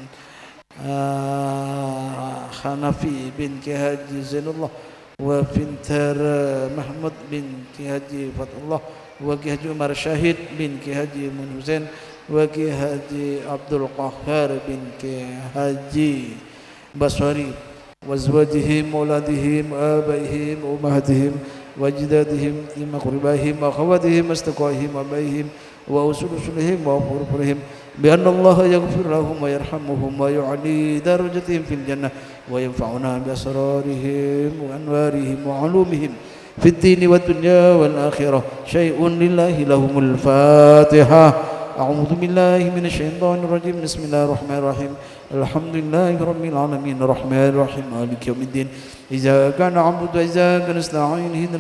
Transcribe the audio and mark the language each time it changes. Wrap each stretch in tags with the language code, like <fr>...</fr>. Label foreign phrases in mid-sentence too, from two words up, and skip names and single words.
<ar>حنفي بن كي حاجي زين الله وفنتارا محمود بن كي حاجي فتح الله وكي حاجي عمر شهيد بن كي حاجي مون حسين وكي حاجي عبد القهار بن كي حاجي بصري وأزواجهم وأولادهم وآبائهم وأمهاتهم وأجدادهم وأقربائهم وأخواتهم وأصدقائهم وآبائهم وأصول أصولهم وفروعهم بأن الله يغفر لهم ويرحمهم ويعلي درجاتهم في الجنة وينفعنا بأسرارهم وأنوارهم وعلومهم في الدين والدنيا والآخرة شيء لله لهم الفاتحة أعوذ بالله من الشيطان الرجيم بسم الله الرحمن الرحيم الحمد لله رب العالمين الرحمن الرحيم مالك يوم الدين إياك نعبد وإياك نستعين اهدنا</ar>